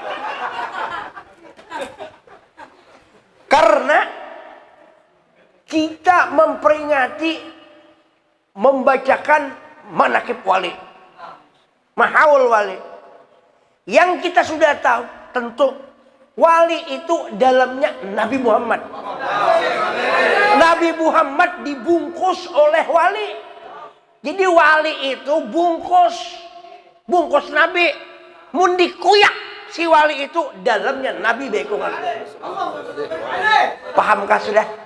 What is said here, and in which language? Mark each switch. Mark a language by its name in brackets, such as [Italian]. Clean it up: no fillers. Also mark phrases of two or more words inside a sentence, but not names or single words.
[Indonesian] Karena kita memperingati, membacakan manaqib wali, mahaul wali, yang kita sudah tahu tentu wali itu dalamnya Nabi Muhammad. Nabi Muhammad dibungkus oleh wali. [Banjar] Jadi wali itu bungkus Nabi, mun dikuyak si wali itu dalamnya Nabi bekungan. Pahamkah sudah?